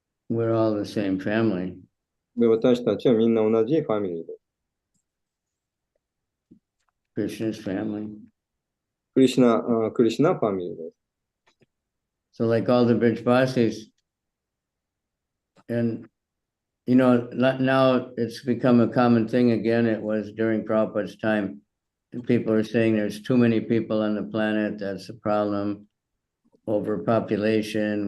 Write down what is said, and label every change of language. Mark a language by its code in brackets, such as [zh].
[ja] We're all the same family. で、私たちはみんな同じファミリーです。 [en] Krishna's family. [ja] クリシュナファミリーです。 [en] So like all the Brijvasis, and now it's become a common thing again. It was during Prabhupada's time. And people are saying there's too many people on the planet. That's a problem. Overpopulation.